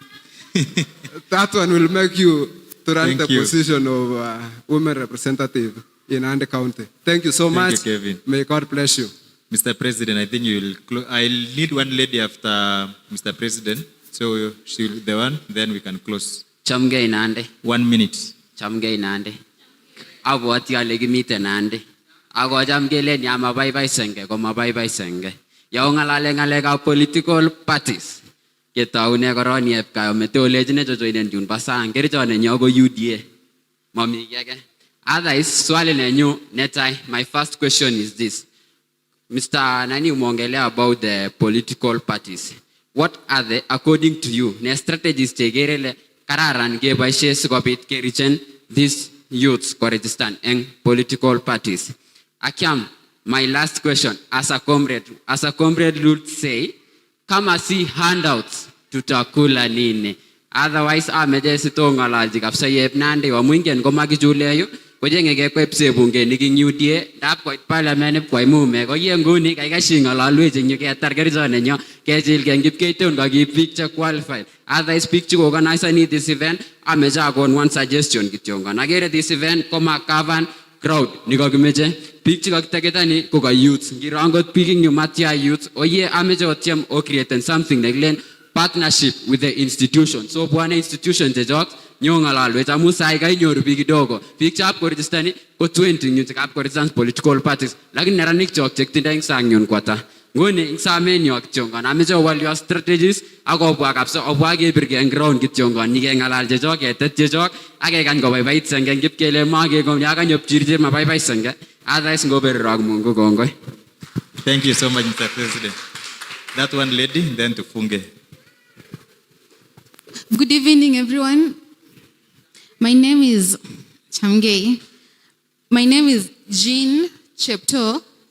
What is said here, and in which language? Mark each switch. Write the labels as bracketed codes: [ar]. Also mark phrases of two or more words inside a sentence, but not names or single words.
[en] That one will make you to run the position of women representative in Nandi County. Thank you so much. Thank you, Kevin. May God bless you. Mr. President, I think I'll need one lady after Mr. President. So she'll be the one, then we can close. [kln] Chamgei Nandi. [en] 1 minute. [kln] Chamgei Nandi. Abwati ale kimite Nandi. Ako cham kelen ya mabaibai senge ko mabaibai senge. Ya ngalale ngalekab [en] political parties. [kln] Ketaune koron yep kayo metolejine jojoinen jun pasang kerichone nyo ko UDA. Mami kege. Otherwise swali nenyu netai, [en] my first question is this. Mr. [sw] Nani umongelea [en] about the political parties. What are they, according to you, [kln] ne strategies tegerele kararan kebaishe sikobit kerichen [en] these youths [kln] ko [en] register in political parties? Akiam, my last question, as a comrade would say, [sw] kama si handouts tutakula nini? [en] Otherwise, [kln] ameje sitonga laji kapsa yep Nandi wa mwingen komakichuleyo kojenge kekwepse bunge niking UDA dap koit parliament kwai mume ko yenguni kaikashinga lalweje nyuketar kerizone nyo kechil kengip keiton kakip biik che qualified. Otherwise biik che organize ni [en] this event [kln] ameje akon [en] one suggestion [kln] kityongo. Nagere [en] this event [kln] koma [en] cover crowd [kln] nikakimeche biik che kakitaketani ko ka youth ngirangot biik ing matia youth oye ameje otyem o [en] create something [kln] nekilen [en] partnership with the institution. [kln] So bwana institution chechok nyo ngalalwech amu sai kainyoru biik kidogo. Biik chap ko register ni ko 20 nyut kap ko [en] register political parties. [kln] Lakini neranik chok chekitindoi ing sang nyun kwata. Ngoni ing samen yo kityongon ameche owal [en] your strategies [kln] akobwa kapsa obwa kebirge eng ground kityongon nikengalal chechok ketet chechok akekany kobaibait senge ngip kele makekom yakanyopchirche mabaibai senge. Otherwise ngobererok Mungu kongoi. [en] Thank you so much, Mr. President. That one lady, then to Funge. Good evening, everyone. My name is Chamgei. My name is Jean Chepto.